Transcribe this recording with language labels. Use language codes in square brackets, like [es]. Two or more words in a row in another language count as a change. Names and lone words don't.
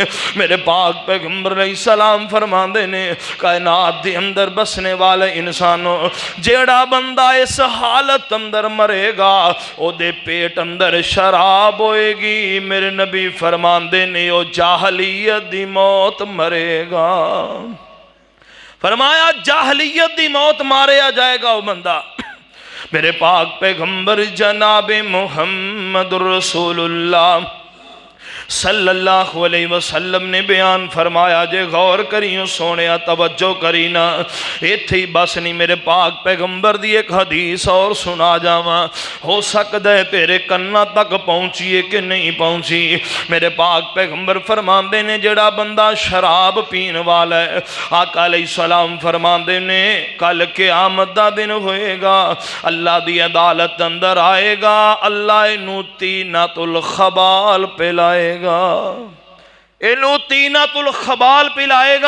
[pa] میرے پاک پیغمبر علیہ السلام فرماندے نے کائنات دے اندر بسنے والے انسانوں جیہڑا بندہ اس حالت اندر مریگا اوہدے پیٹ اندر شراب ہوئیگی. میرے نبی فرماندے نے او جاہلیت دی موت مریگا. فرمایا جاہلیت دی موت ماریا جائیگا وہ بندہ. میرے پاک پیغمبر جنابِ محمد رسول اللہ [ar] صلى الله عليه وسلم [pa] نے بیان فرمایا جے غور کریو سوہنے توجہ کری نا. ایتھے ہی بس نہیں میرے پاک پیغمبر دی ایک حدیث اور سنا جاواں ہو سکتا ہے تیرے کناں تک پہنچی ہے کہ نہیں پہنچی. میرے پاک پیغمبر فرماندے نے جیہڑا بندہ شراب پین والا ہے آقا علیہ السلام فرماندے نے کل قیامت دا دن ہوئیگا اللہ دی عدالت اندر آئیگا اللہ اینوں [ar] طينة الخبال [pa] پلائیگا اینوں [ar] طينة الخبال [pa] पिलाएगा।